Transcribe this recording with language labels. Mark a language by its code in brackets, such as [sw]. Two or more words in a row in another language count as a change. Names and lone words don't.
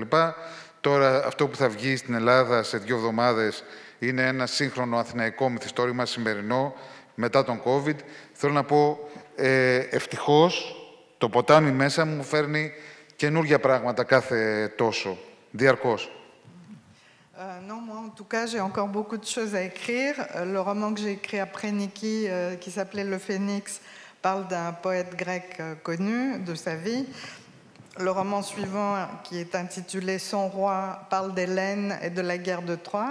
[el] Τώρα αυτό που θα βγει στην Ελλάδα σε 2 εβδομάδες είναι ένα σύγχρονο αθηναϊκό μυθιστόρημα σημερινό μετά τον COVID. Θέλω να πω, ευτυχώς το ποτάμι μέσα μου φέρνει καινούργια πράγματα κάθε τόσο, διαρκώς. [fr] Non, moi en tout cas, j'ai encore beaucoup de choses à écrire. Le roman que j'ai écrit après Niki, qui s'appelait Le Phénix, parle d'un poète grec connu, de sa vie. Le roman suivant, qui est intitulé Son roi, parle d'Hélène et de la guerre de Troie.